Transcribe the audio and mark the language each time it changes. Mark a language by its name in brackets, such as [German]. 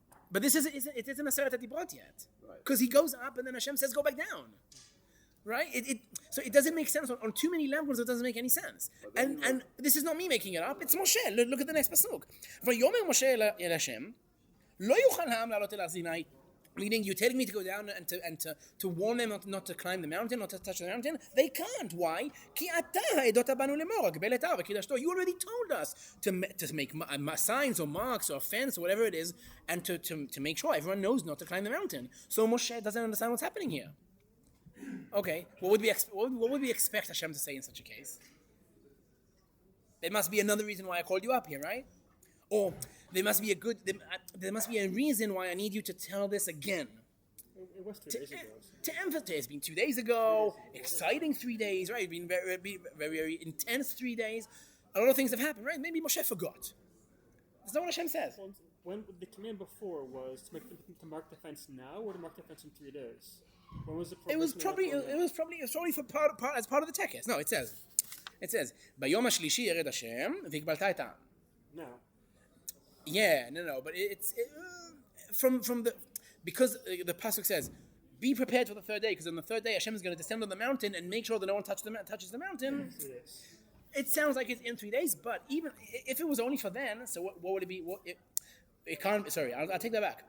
[English] But it isn't a Seret HaDibrot yet, because he goes up and then Hashem says go back down, right? So it doesn't make sense on too many levels. It doesn't make any sense. And this is not me making it up. It's Moshe. Look at the next pasuk. [Hebrew] ויאמר משה אל השם, לא יוכל העם לעלות אל הר סיני. [English] Meaning, you're telling me to go down and to warn them not to climb the mountain, not to touch the mountain. They can't. Why? [Hebrew] כי אתה העדות בנו לאמור, הגבל את ההר וקידשתו. [English] You already told us to make signs or marks or a fence or whatever it is, and to make sure everyone knows not to climb the mountain. So Moshe doesn't understand what's happening here. Okay, what would we expect Hashem to say in such a case? There must be another reason why I called you up here, right? Or there must be a reason why I need you to tell this again. It was 2 days ago. To emphasize, it's been 2 days ago, exciting 3 days, right? It's been very, very, very intense 3 days. A lot of things have happened, right? Maybe Moshe forgot. That's not what Hashem says. Well, when the command before was to mark the fence now or to mark the fence in 3 days? When was the It was probably for part as part of the tekes. No, it says, [Hebrew] ביום השלישי ירד השם והגבלת את העם. [English] No. Yeah, no, but from the, because the pasuk says, be prepared for the third day, because on the third day Hashem is going to descend on the mountain and make sure that no one touches the mountain. It sounds like it's in 3 days, but even if it was only for then, so what would it be? It can't. Sorry, I'll take that back.